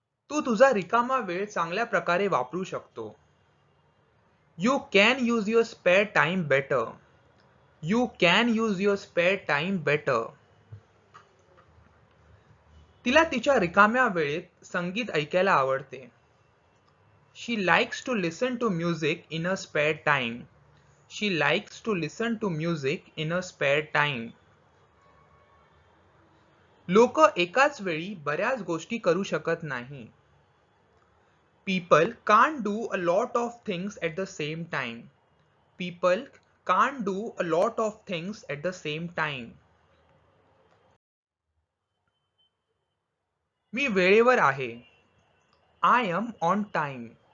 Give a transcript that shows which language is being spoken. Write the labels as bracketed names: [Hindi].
[Marathi] तू तुझा रिकामा वेळ चांगल्या प्रकारे वापरू शकतो. [English] You can use your spare time better. You can use your spare time better. [Marathi] तिला तिच्या रिकाम्या वेळेत संगीत ऐकायला आवडते. [English] She likes to listen to music in her spare time. She likes to listen to music in her spare time. [Marathi] लोक एकाच वेळी बऱ्याच गोष्टी करू शकत नाही. [English] People can't do a lot of things at the same time. People can't do a lot of things at the same time. [Marathi] मी वेळेवर आहे. [English] I am on time.